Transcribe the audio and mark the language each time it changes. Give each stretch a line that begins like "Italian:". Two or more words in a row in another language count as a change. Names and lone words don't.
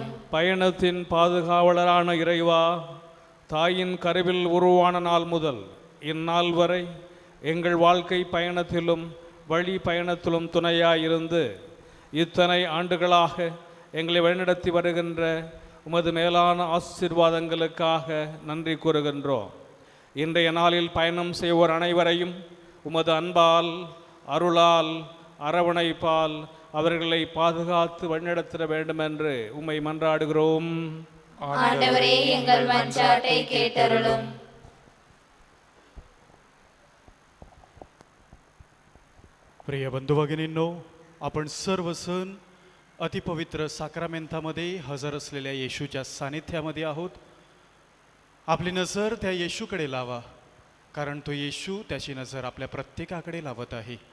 Tamil: பயணத்தின் பாதுகாவலரான இறைவா, தாயின் கருவில் உருவான நாள் முதல் இந்நாள் வரை எங்கள் வாழ்க்கை பயணத்திலும் வழி பயணத்திலும் துணையாயிருந்து இத்தனை ஆண்டுகளாக எங்களை வழிநடத்தி வருகின்ற உமது மேலான ஆசீர்வாதங்களுக்காக நன்றி கூறுகின்றோம். இன்றைய நாளில் பயணம் செய்வோர் அனைவரையும் உமது அன்பால் அருளால் அரவணைப்பால் அவர்களை பாதுகாத்து வழிநடத்திட வேண்டும் என்று உம்மை மன்றாடுகிறோம். ஆண்டவரே, எங்கள் மன்றாட்டை கேட்டருளும்.
Marathi: प्रिय बंधू भगिनींनो, आपण सर्व सण अतिपवित्र साक्रामेंतामध्ये हजर असलेल्या येशूच्या सानिध्यामध्ये आहोत. आपली नजर त्या येशूकडे लावा, कारण तो येशू त्याची नजर आपल्या प्रत्येकाकडे लावत आहे.